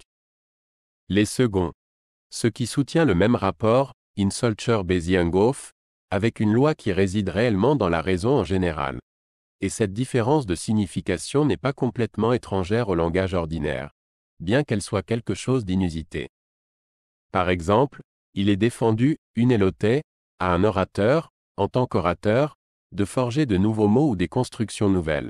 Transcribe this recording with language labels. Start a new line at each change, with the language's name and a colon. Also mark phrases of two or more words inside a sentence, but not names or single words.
French: Les seconds. Ce qui soutient le même rapport,
German: in solcher Beziehung,
French: avec une loi qui réside réellement dans la raison en général. Et cette différence de signification n'est pas complètement étrangère au langage ordinaire, bien qu'elle soit quelque chose d'inusité. Par exemple, il est défendu, une éloté, à un orateur, en tant qu'orateur, de forger de nouveaux mots ou des constructions nouvelles.